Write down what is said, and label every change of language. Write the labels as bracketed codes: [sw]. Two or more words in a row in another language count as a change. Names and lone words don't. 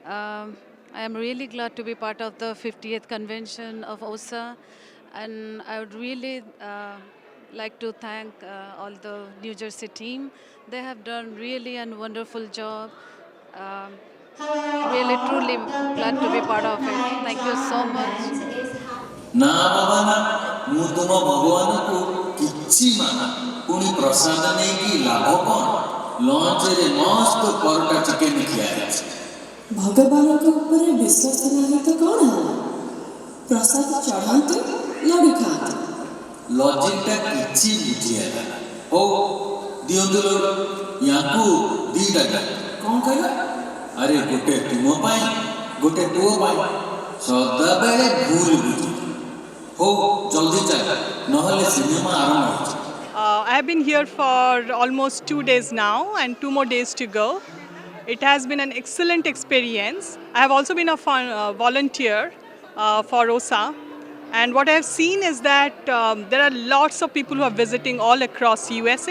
[en] I am really glad to be part of the 50th convention of OSA, and I would really like to thank all the New Jersey team. They have done really a wonderful job. Um, Really, truly glad to be part of it. Thank you so much. [or] ନା ବାବା ନା ମୁଁ ତୁମ ଭଗବାନଙ୍କୁ କିଛି ମାନା ପୁଣି ପ୍ରସାଦ ନେଇକି ଲାଭ କ'ଣ ଲଞ୍ଚରେ ମସ୍ତ ପରଟା ଚିକେନ ଖିଆ ହେଇଛି ଭଗବାନଙ୍କ ଉପରେ ବିଶ୍ୱାସ ନାହିଁ ତ କ'ଣ ହେଲା ପ୍ରସାଦ ଚଢ଼ାନ୍ତୁ ଲଡ଼ୁ ଖାଆନ୍ତୁ ଲଜିକଟା କିଛି ବୁଝି ହେଲା ହଉ ଦିଅନ୍ତୁ ଲଡ଼ୁ ୟାଙ୍କୁ ଦିଟା କ'ଣ କହିଲା ଆରେ ଗୋଟେ ତୁମ ପାଇଁ ଗୋଟେ ପୁଅ ପାଇଁ ସଦାବେଳେ ଭୁଲ ବୁଝି [en] I have been here for almost 2 days now and 2 more days to go. It has been an excellent experience. I have also been a volunteer for OSA. And what I have seen is that there are lots of people who are visiting all across USA.